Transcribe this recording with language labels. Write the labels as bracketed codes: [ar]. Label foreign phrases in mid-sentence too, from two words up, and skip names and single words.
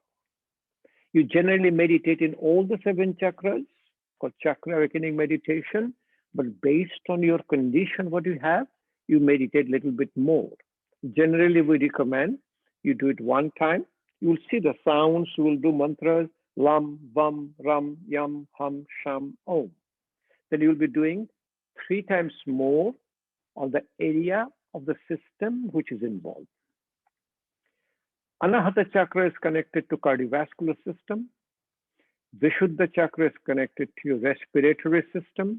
[en] You generally meditate in all the 7 chakras, called chakra awakening meditation, but based on your condition, what you have, you meditate a little bit more. Generally, we recommend you do it 1 time. You will see the sounds, you will do mantras, [sa] lam, vam, ram, yam, hum, sham, om. [en] Then you will be doing 3 times more on the area of the system which is involved. Anahata chakra is connected to cardiovascular system. Vishuddha chakra is connected to your respiratory system.